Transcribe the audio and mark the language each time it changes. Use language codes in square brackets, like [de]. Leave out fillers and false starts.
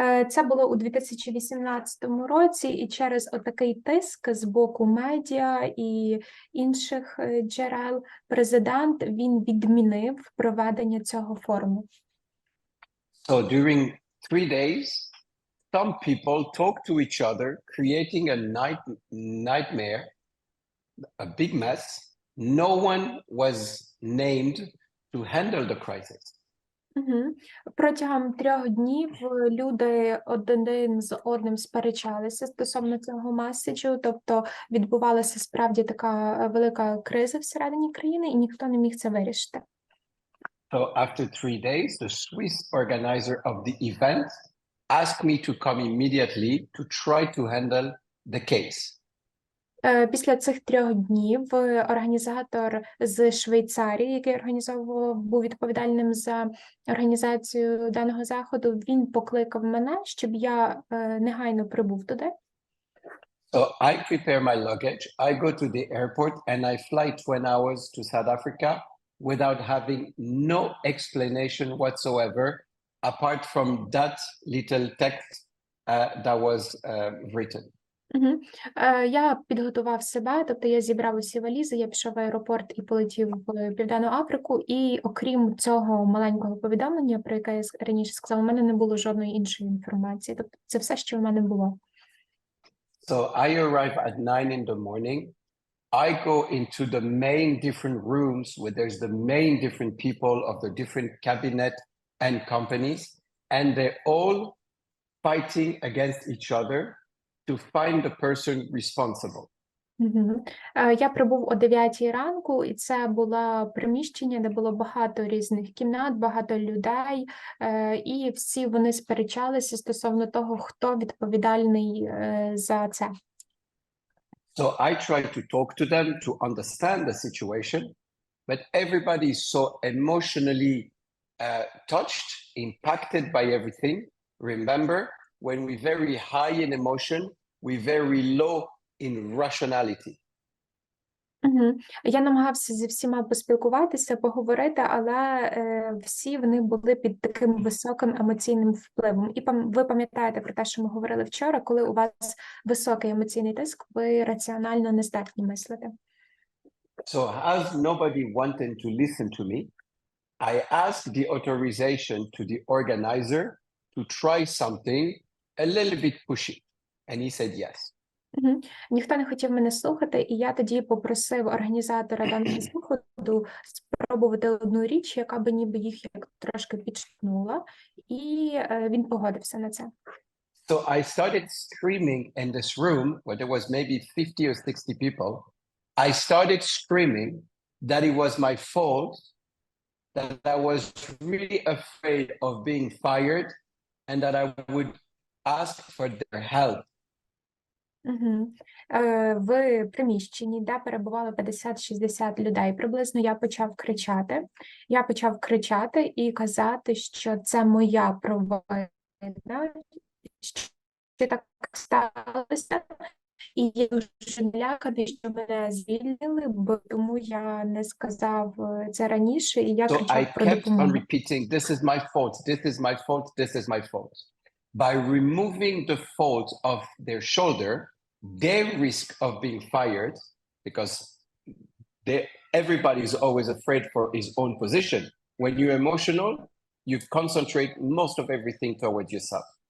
[uk] Це було у 2018 році, і через отакий тиск з боку медіа і інших джерел президент, він відмінив проведення цього форуму. [en] So during 3 days, some people talked to each other, creating a nightmare, a big mess. No one was named to handle the crisis. [uk] Протягом 3 днів люди один з одним сперечалися стосовно цього меседжу, тобто відбувалася справді така велика криза всередині країни, і ніхто не міг це вирішити. [en] So after 3 days, the Swiss organizer of the event asked me to come immediately to try to handle the case. [uk] Після цих 3 днів організатор з Швейцарії, який був відповідальним за організацію даного заходу, він покликав мене, щоб я негайно прибув туди. [en] So I prepare my luggage, I go to the airport and I fly 20 hours to South Africa without having no explanation whatsoever, apart from that little text that was written. [uk] Я підготував себе, тобто я зібрав усі валізи, я пішов в аеропорт і полетів в Південну Африку, і окрім цього маленького повідомлення, про яке я раніше сказала, у мене не було жодної іншої інформації, тобто це все, що в мене було. [en] So I arrive at 9 in the morning, I go into the main different rooms where there's the main different people of the different cabinet and companies, and they're all fighting against each other to find the person responsible. [uk] Я прибув о 9 ранку, і це було приміщення, де було багато різних кімнат, багато людей, і всі вони сперечалися стосовно того, хто відповідальний за це. [en] So I tried to talk to them to understand the situation, but everybody is so emotionally touched, impacted by everything. Remember, when we're very high in emotion, we're very low in rationality. Мгм. [uk] Я намагався зі всіма поспілкуватися, поговорити, але всі вони були під таким високим емоційним впливом. І ви пам'ятаєте про те, що ми говорили вчора, коли у вас високий емоційний тиск, ви раціонально не здатні мислити. [en] So as nobody wanted to listen to me, I asked the authorization to the organizer to try something a little bit pushy. And he said yes. Мгм. [uk] Ніхто не хотів мене слухати, і я тоді попросив організатора даного заходу спробувати одну річ, яка би ніби їх як трошки підштовхнула, і він погодився на це. [en] So I started screaming in this room where there was maybe 50 or 60 people. I started screaming that it was my fault, that I was really afraid of being fired, and that I would ask for their help. Угу. [uk] В приміщенні, де перебувало 50-60 людей, приблизно я почав кричати. Я почав кричати і казати, що це моя провина, що так сталося. І я дуже наляканий, що мене звільнили, бо тому я не сказав це раніше, і я [en] So I [uk] кричав про [en] kept on [uk] допомогу. [en] repeating, this is my fault, this is my fault, this is my fault. By removing the fault of their shoulder, their risk of being fired, because everybody is always afraid for his own position. When you're emotional, you concentrate most of everything towards yourself.